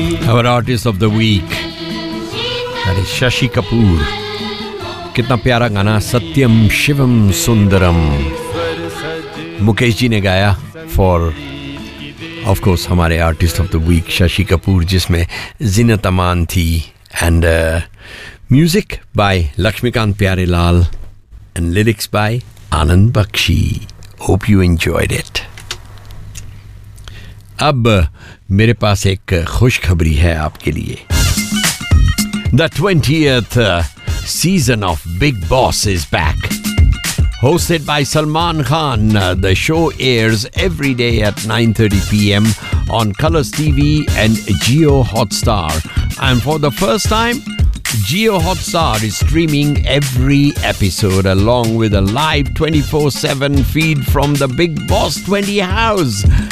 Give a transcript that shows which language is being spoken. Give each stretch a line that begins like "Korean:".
English: Our artist of the week, that is Shashi Kapoor.
Hindi: कितना प्यारा गाना, सत्यम शिवम सुंदरम, मुकेश जी ने गाया
English: for of course
Hindi: हमारे
English: artist of the week
Hindi: Shashi Kapoor, जिसमें जीनत अमान थी,
English: and music by
Hindi: Laxmikant Pyarelal
English: and lyrics by
Hindi: Anand Bakshi.
English: Hope you enjoyed it.
Hindi: अब मेरे पास एक खुशखबरी है आपके लिए.
English: The 20th season of Big Boss is back, hosted by Salman Khan. The show airs every day at 9:30 p.m. on Colors TV and Jio Hotstar, and for the first time Jio Hotstar is streaming every episode along with a live 24/7 feed from the Big Boss 20 house.